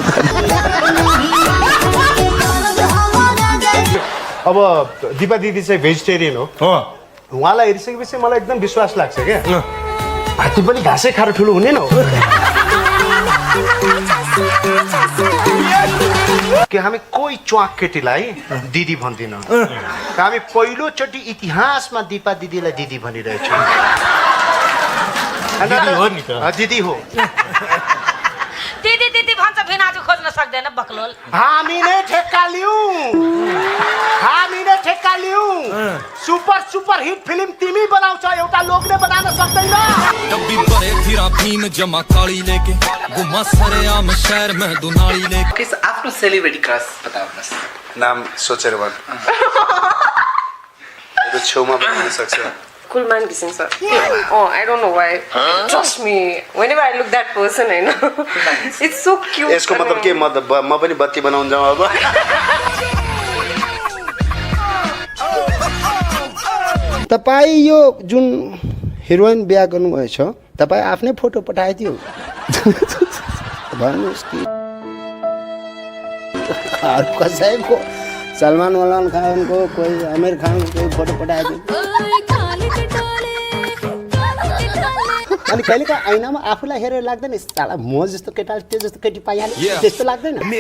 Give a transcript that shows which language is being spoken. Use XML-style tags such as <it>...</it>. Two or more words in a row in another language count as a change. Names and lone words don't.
<ne>अब दिपा दिदी चाहिँ भेजिटेरियन हो उहाँलाई हेरिसकेपछि मलाई एकदम विश्वास लाग्छ क्या हात्ती पनि घाँसै खाएर ठुलो हुने न हो कि हामी कोही च्वाक केटीलाई दिदी भन्दिनँ हामी पहिलोचोटि इतिहासमा दिपा दिदीलाई दिदी भनिरहेछौँ दिदी हो दिदी भन्छ भिनाजु खोज्न सक्दैन बक्लोल हामी नै ठेक्का लियौ सुपर हिट फिल्म तिमी बनाउँछ एउटा लोकले बनाउन सक्दैन</ne> <hi>डब्बी भरे फिरा भीम जमा काली लेके घुमा सरेआम शहर में दुनाली लेके</hi> <ne>किस आफ्नो</ne> <en>celebrity crush</en> <ne>बताउनुहोस् नाम सोचेर भन् छेउमा बनाउन सक्छ</ne> <en>Kulman Gising sir. Oh, I don't know why. Trust me. Whenever I look that person, I know. It's so cute.</en> <ne>यसको मतलब के म पनि बत्ती बनाउन जाऊ अब तपाईँ यो जुन हिरोइन बिहा गर्नुभएछ तपाईँ आफ्नै फोटो पठाइदियो भन्नुहोस् कि कसैको सलमान खानको कोही आमिर खानको कोही फोटो पठाइदियो अनि कहिलेकाहीँ ऐनामा आफूलाई हेरेर लाग्दैन साला म जस्तो केटा त्यो जस्तो केटी पाइहाल्यो त्यस्तो लाग्दैन</ne>